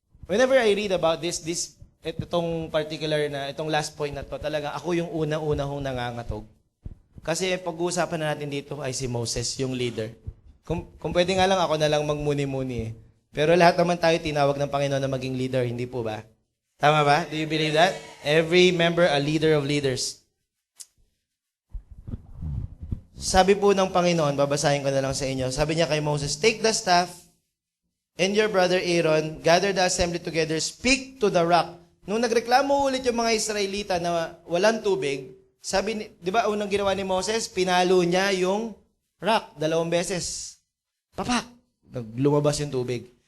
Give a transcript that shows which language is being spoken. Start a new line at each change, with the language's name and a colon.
English: Whenever I read about
Filipino: itong particular na, itong last point na to, talaga ako yung una-una hong nangangatog. Kasi pag-uusapan na natin dito ay si Moses, yung leader. Kung pwede nga lang, ako na lang magmuni-muni eh. Pero lahat naman tayo tinawag ng Panginoon na maging leader, hindi po ba? Tama ba?
English: Do you believe that? Every member a leader of leaders.
Filipino: Sabi po ng Panginoon, babasahin ko na lang sa inyo. Sabi niya kay
English: Moses, take the staff and your brother Aaron, gather the assembly together, speak to the rock.
Filipino: Nung nagreklamo ulit yung mga Israelita na walang tubig, sabi, di ba unang ginawa ni Moses, pinalo niya yung rock 2 beses. Papak! Lumabas yung tubig.